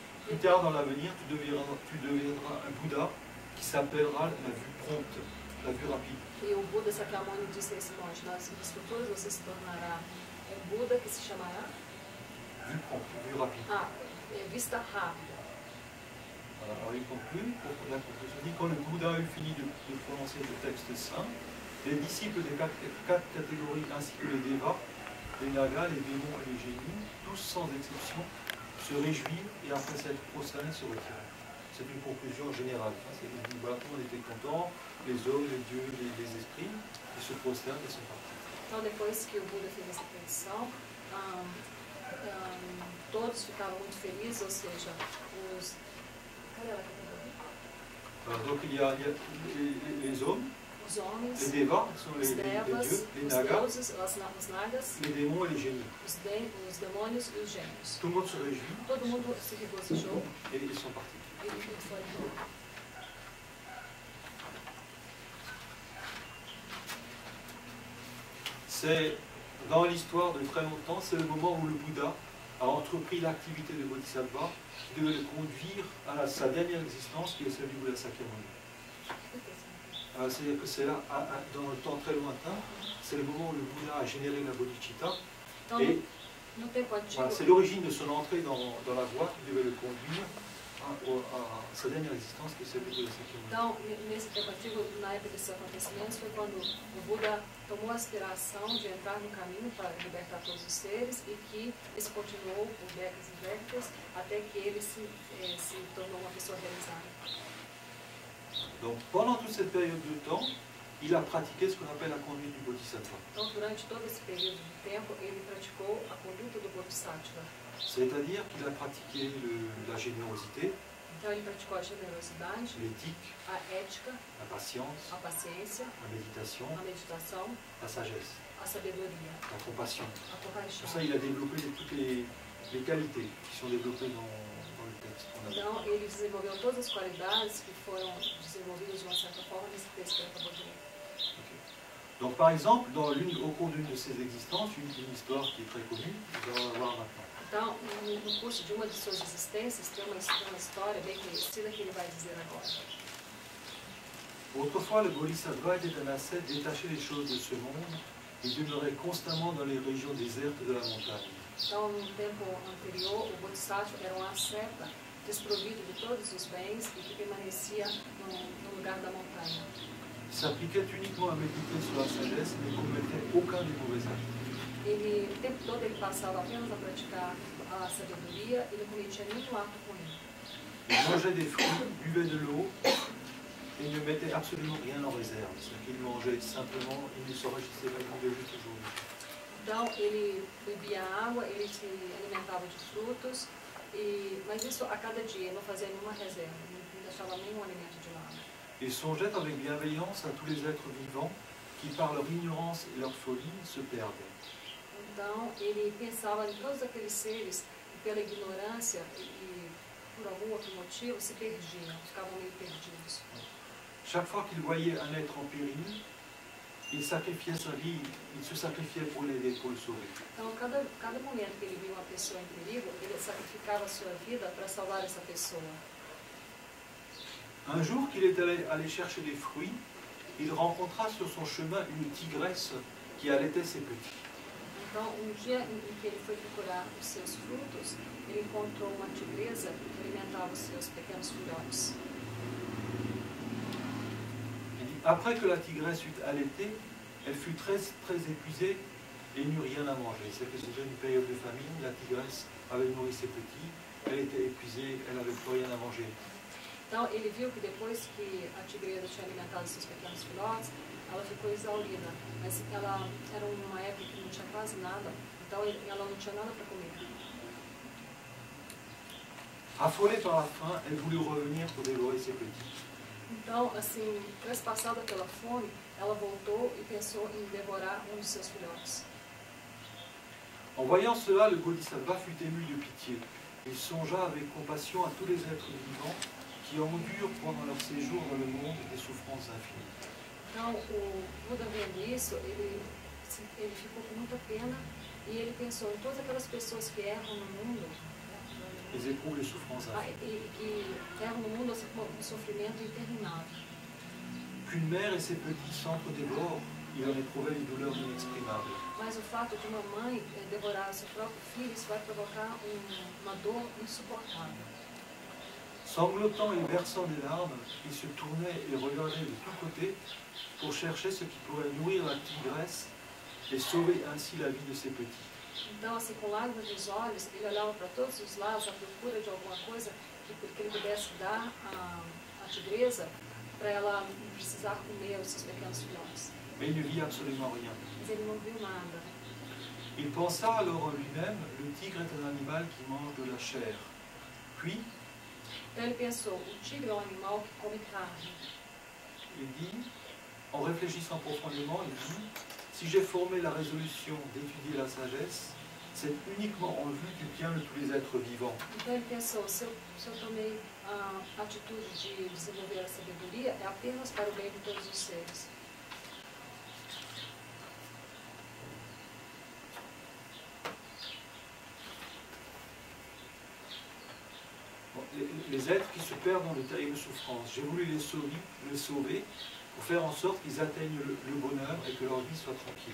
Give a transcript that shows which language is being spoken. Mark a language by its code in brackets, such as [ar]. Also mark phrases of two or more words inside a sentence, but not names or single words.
[fr] plus tard dans l'avenir, tu deviendras un Bouddha qui s'appellera la vue prompte, la vue rapide. [pt] E o Buda Sakyamuni disse a esse monge, nas vidas futuras você se tornará um Buda que se chamará [fr] Vue prompte, vue rapide. [pt] vista rápida. [fr] Alors il conclut, pour la conclusion, dit quand le Bouddha eut fini de prononcer le texte saint, les disciples des quatre catégories ainsi que les Devas, les Nagas, les démons et les génies, tous sans exception, se réjouirent et après s'être prosternés se retirèrent. C'est une conclusion générale. Voilà, tout le monde était content, les hommes, les dieux, les esprits, ils se prosternent et sont partis. [pt] Então depois que o Buda fez essa predição, todos ficaram muito felizes, ou seja, os... Cadê a categoria? [fr] Donc il y a les hommes, [pt] Os homens, [fr] les Devas, qui sont [pt] os devas, [fr] dieux, les [pt] os [fr] Nagas, [pt] deuses, os nagas, [fr] les démons et les génies. [pt] os demônios e os gênios. [fr] Tout le monde se réjouit [pt] Todo mundo se regozijou [fr] et ils sont partis. [pt] e foi embora. [fr] C'est dans l'histoire de très longtemps, c'est le moment où le Bouddha a entrepris l'activité de Bodhisattva qui devait le conduire à sa dernière existence, qui est celle du Bouddha Sakyamuni. C'est-à-dire que c'est là, dans le temps très lointain, c'est le moment où le Bouddha a généré la bodhicitta. Et voilà, c'est l'origine de son entrée dans la voie qui devait le conduire à sa dernière existence, qui est celle du Bouddha Sakyamuni. [pt] Então, nesse tempo antigo, na época desses acontecimentos, foi quando o Buda tomou a aspiração de entrar no caminho para libertar todos os seres e que isso continuou por décadas e décadas até que ele se tornou uma pessoa realizada. [fr] Donc pendant toute cette période de temps, il a pratiqué ce qu'on appelle la conduite du Bodhisattva. [pt] Então, durante todo esse período de tempo, ele praticou a conduta do Bodhisattva. [fr] C'est-à-dire qu'il a pratiqué la générosité, [pt] Então, ele praticou a generosidade, [fr] l'éthique, [pt] a ética, [fr] la patience, [pt] a paciência, [fr] la méditation, [pt] a meditação, [fr] la sagesse, [pt] a sabedoria, [fr] la compassion. [pt] a compaixão. [fr] Pour ça, il a développé toutes les qualités qui sont développées dans le texte. [pt] Então, ele desenvolveu todas as qualidades que foram desenvolvidas de uma certa forma nesse texto que ele acabou de ler. Okay. [fr] Donc, par exemple, au cours d'une de ses existences, une histoire qui est très connue, nous allons la voir maintenant. [pt] Então, no curso de uma de suas existências, tem uma história bem conhecida que ele vai dizer agora. [fr] Autrefois, le Bodhisattva était un ascète détaché des choses de ce monde et demeurait constamment dans les régions désertes de la montagne. [pt] Então, no tempo anterior, o Bodhisattva era um asceta desprovido de todos os bens e que permanecia no lugar da montanha. [fr] Il s'appliquait uniquement à méditer sur la sagesse et ne commettait aucun des mauvais actes. [pt] Ele, o tempo todo ele passava apenas a praticar a sabedoria e não cometia nenhum ato ruim. [fr] Il mangeait des fruits, buvait de l'eau et ne mettait absolument rien en réserve. C'est-à-dire qu'il mangeait simplement, il ne s'enrichissait pas, il vivait juste aujourd'hui. [pt] Então, ele bebia água, ele se alimentava de frutos, mas isso a cada dia, ele não fazia nenhuma reserva, não deixava nenhum alimento de lado. [fr] Il songeait avec bienveillance à tous les êtres vivants qui, par leur ignorance et leur folie, se perdaient. [pt] Então, ele pensava em todos aqueles seres que, pela ignorância e por algum outro motivo, se perdiam, ficavam meio perdidos. [fr] Chaque fois qu'il voyait un être en péril, il sacrifiait sa vie, il se sacrifiait pour l'aider, pour le sauver. [pt] Então, cada momento que ele via uma pessoa em perigo, ele sacrificava a sua vida para salvar essa pessoa. [fr] Un jour qu'il est allé chercher des fruits, il rencontra sur son chemin une tigresse qui allaitait ses petits. [pt] Então, dia em que ele foi procurar os seus frutos, ele encontrou uma tigresa que alimentava os seus pequenos filhotes. [fr] Après que la tigresse eut allaité, elle fut très épuisée et n'eut rien à manger. C'est que c'était une période de famine, la tigresse avait nourri ses petits, elle était épuisée, elle n'avait plus rien à manger. [pt] Então, ele viu que depois que a tigresa tinha alimentado seus pequenos filhotes, ela ficou exaurida, mas ela era uma época que não tinha quase nada, então ela não tinha nada para comer. [fr] Affolée par la faim, elle voulut revenir pour dévorer ses petits. [pt] Então, assim, trespassada pela fome, ela voltou e pensou em devorar um de seus filhotes. [fr] En voyant cela, le Bodhisattva fut ému de pitié. Il songea avec compassion à tous les êtres vivants qui endurent pendant leur séjour dans le monde des souffrances infinies. [pt] Então, o Buda vendo isso, ele ficou com muita pena e ele pensou em todas aquelas pessoas que erram no mundo, [fr] Ils éprouvent les souffrances infinies. [pt] e que levam no mundo um sofrimento interminável. [fr] Qu'une mère et ses petits s'entre-dévorent, il en éprouvait une douleur inexprimable. [pt] Mas o fato de uma mãe devorar seu próprio filho, isso vai provocar uma dor insuportável. [fr] Sanglotant et versant des larmes, il se tournait et regardait de tous côtés pour chercher ce qui pourrait nourrir la tigresse et sauver ainsi la vie de ses petits. [pt] Então, assim, com lágrimas nos olhos, ele olhava para todos os lados à procura de alguma coisa que ele pudesse dar à tigresa para ela não precisar comer os seus pequenos filhotes. [fr] Mais il ne vit absolument rien. [pt] Mas ele não viu nada. [fr] Il pensa alors en lui-même, le tigre est un animal qui mange de la chair. Puis, [pt] Então ele pensou, o tigre é um animal que come carne. [fr] il dit, en réfléchissant profondément, il dit, si j'ai formé la résolution d'étudier la sagesse, c'est uniquement en vue du bien de tous les êtres vivants. [pt] Então ele pensou, se eu tomei a atitude de desenvolver a sabedoria, é apenas para o bem de todos os seres. [fr] Bon, les êtres qui se perdent dans de terribles souffrances, j'ai voulu les sauver pour faire en sorte qu'ils atteignent le bonheur et que leur vie soit tranquille.